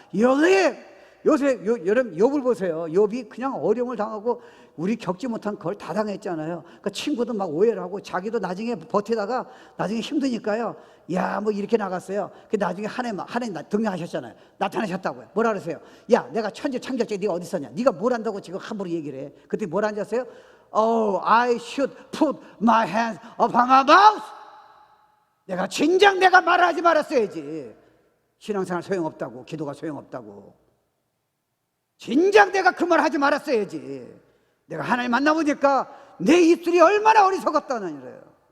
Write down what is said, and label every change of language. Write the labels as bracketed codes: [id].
[ko] 요새 여러분 욥을 보세요. 욥이 그냥 어려움을 당하고 우리 겪지 못한 걸 다 당했잖아요. 그러니까 친구도 막 오해를 하고 자기도 나중에 버티다가 나중에 힘드니까요. 야, 뭐 이렇게 나갔어요. 그 나중에 하나님 등장하셨잖아요. 나타나셨다고요. 뭐라 그러세요? 야, 내가 천지 창조자 네가 어디 있었냐? 네가 뭘 한다고 지금 함부로 얘기를 해? 그때 뭘 앉았어요? [en] Oh, I should put my hands upon my mouth. [ko] 내가 진작 내가 말하지 말았어야지. 신앙생활 소용없다고, 기도가 소용없다고. 진작 내가 그 말 하지 말았어야지. 내가 하나님 만나보니까 내 입술이 얼마나 어리석었다는 거예요.